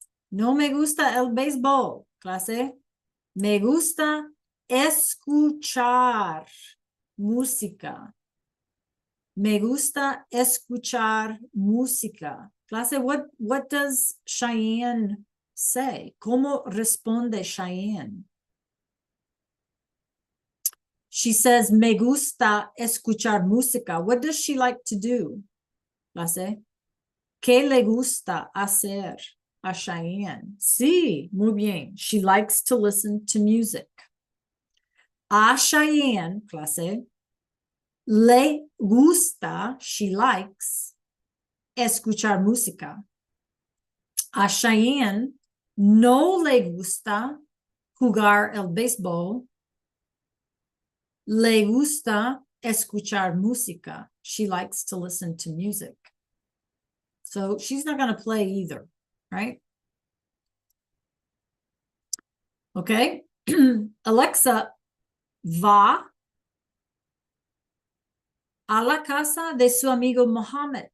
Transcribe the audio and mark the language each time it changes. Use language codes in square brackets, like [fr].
[es] No me gusta el béisbol, clase. Me gusta escuchar música. Me gusta escuchar música. [en] Clase, what does Cheyenne say? [es] ¿Cómo responde Cheyenne? [en] She says, [es] me gusta escuchar música. [en] What does she like to do? Clase. [es] ¿Qué le gusta hacer a Cheyenne? Sí, muy bien. [en] She likes to listen to music. [es] A Cheyenne, clase, le gusta, [en] she likes, [es] escuchar música. A Cheyenne no le gusta jugar el béisbol. Le gusta escuchar música. [en] She likes to listen to music. So she's not going to play either, right? [es] Okay. Alexa va a la casa de su amigo Mohammed.